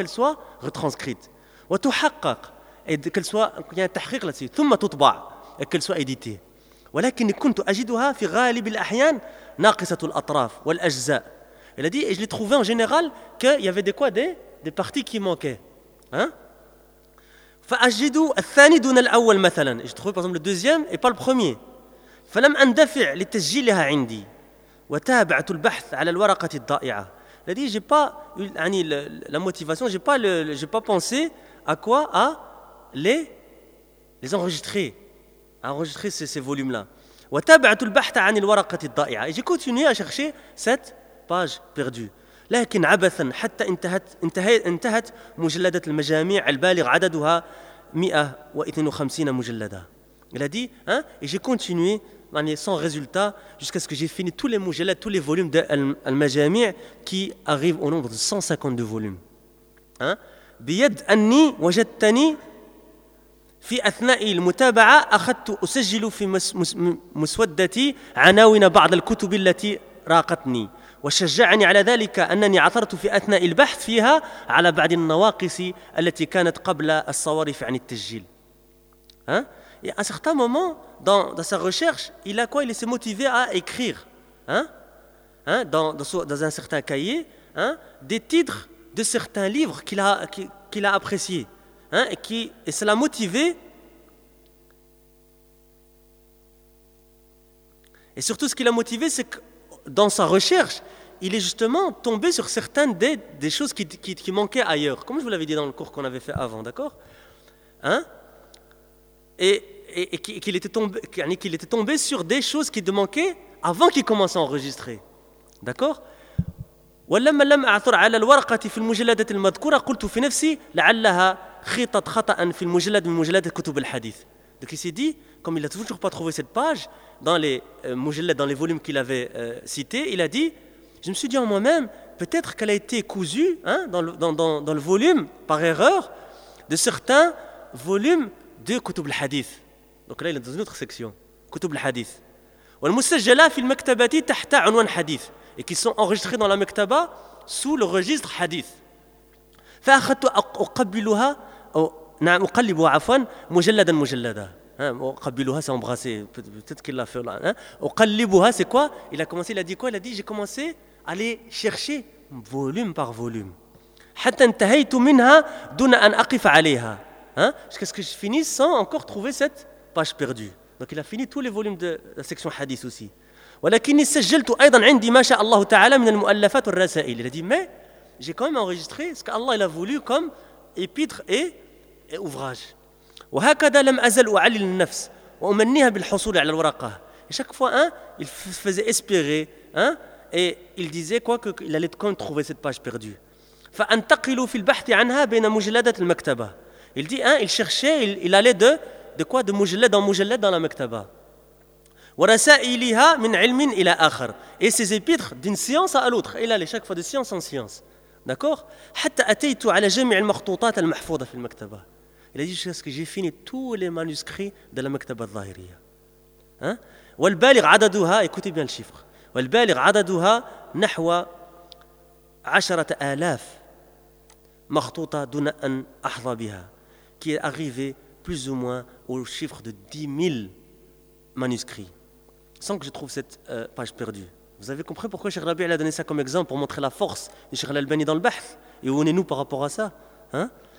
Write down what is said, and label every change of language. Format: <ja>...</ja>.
<fr>Qu'elle soit retranscrite.</fr> <ar>وتحقق.</ar> <fr>Et qu'elle soit, il y a un tahqiq là-dessus.</fr> <ar>ثم تطبع.</ar> <fr>Et qu'elle soit éditée.</fr> <ar>ولكن كنت أجدها في غالب الأحيان ناقصة الأطراف والأجزاء.</ar> <fr>Il a dit, et je l'ai trouvé en général qu'il y avait des quoi, des parties qui manquaient. Hein?</fr> <ar>فأجد الثاني دون الأول مثلا.</ar> <fr>Je trouvais par exemple le deuxième et pas le premier.</fr> <ar>فلم أندفع لتسجيلها عندي وتابعت البحث على الورقة الضائعة.</ar> <fr>Il a dit, j'ai pas eu la motivation, j'ai pas pensé à quoi, à les enregistrer, à enregistrer ces volumes-là.</fr> <ar>وتابعت البحث عن الورقة الضائعة.</ar> <fr>Et j'ai continué à chercher cette page perdue.</fr> <ar>لكن عبثا حتى انتهت مجلدة المجاميع البالغ عددها 152 مجلدة.</ar> <fr>Il a dit, hein, et j'ai continué sans résultat jusqu'à ce que j'ai fini tous les mujallad, tous les volumes de al-majami' qui arrivent au nombre de 152 volumes. Hein?</fr> <ar>بيد أني وجدتني في أثناء المتابعة أخذت أسجل في مسودتي عناوين بعض الكتب التي راقتني وشجعني على ذلك أنني عثرت في أثناء البحث فيها على بعض النواقص التي كانت قبل الصواريف عن التسجيل.</ar> <fr>Hein? Et à un certain moment, dans sa recherche, il s'est motivé à écrire, dans un certain cahier, des titres de certains livres qu'il a appréciés. Hein, et cela a motivé, et surtout ce qui l'a motivé, c'est que dans sa recherche, il est justement tombé sur certaines des choses qui manquaient ailleurs, comme je vous l'avais dit dans le cours qu'on avait fait avant, d'accord, hein, et qu'il était tombé sur des choses qui manquaient avant qu'il commence à enregistrer, d'accord.</fr> <ar>ولما لم أعثر على الورقة في المجلدة المذكورة قلت في نفسي لعلها خطت خطأ في المجلد من مجلد كتب الحديث.</ar> <fr>Donc il s'est dit, comme il n'a toujours pas trouvé cette page dans les mujallad, dans les volumes qu'il avait cités, il a dit, je me suis dit en moi-même, peut-être qu'elle a été cousue, hein, dans le volume par erreur de certains volumes de</fr> <ar>كتب الحديث.</ar> <fr>Donc là il est dans une autre section,</fr> <ar>كتب الحديث. والمسجلة في المكتبة تحت عنوان حديث.</ar> <fr>Et qui sont enregistrés dans la Maktaba sous le registre hadith.</fr> <ar>فأخذت أقبلها أو نعم أقلبها عفوا مجلدا مجلدا.</ar> <fr>أقبلها c'est embrasser. Peut-être qu'il l'a fait là. أقلبها c'est quoi? Il a commencé, il a dit quoi? Il a dit j'ai commencé à aller chercher volume par volume.</fr> <ar>حتى انتهيت منها دون أن أقف عليها.</ar> <fr>Jusqu'à ce que je finisse sans encore trouver cette page perdue. Donc il a fini tous les volumes de la section hadith aussi.</fr> <ar>ولكني سجلت ايضا عندي ما شاء الله تعالى من المؤلفات والرسائل.</ar> <fr>Il a dit mais j'ai quand même enregistré ce que Allah il a voulu comme épître et ouvrage.</fr> <ar>وهكذا لم ازل اعلل النفس وامنيها بالحصول على الورقه.</ar> <fr>Chaque fois, hein, il faisait espérer, hein, et il disait quoi, qu'il allait quand même trouver cette page perdue.</fr> <ar>فانتقل في البحث عنها بين مجلدات المكتبه.</ar> <fr>Il dit, hein, il cherchait, il allait de quoi, de مجلد en مجلد dans la مكتبه.</fr> <ar>ورسائلها من علم إلى آخر.</ar> <fr>Et ses épîtres d'une science à l'autre. Il allait chaque fois de science en science. D'accord ?</fr> <ar>حتى أتيت على جميع المخطوطات المحفوظة في المكتبة.</ar> <fr>Il a dit jusqu'à ce que j'ai fini tous les manuscrits de la مكتبة الظاهرية. Hein ?</fr> <ar>والبالغ عددها,</ar> <fr>écoutez bien le chiffre.</fr> <ar>والبالغ عددها نحو 10,000 مخطوطة دون أن أحظى بها.</ar> <fr>Qui est arrivé plus ou moins au chiffre de 10,000 manuscrits. Sans que je trouve cette page perdue. Vous avez compris pourquoi Cheikh Rabi' a donné ça comme exemple pour montrer la force de Cheikh Al-Albani dans le Bahth. Et où on est nous par rapport à ça, hein?</fr>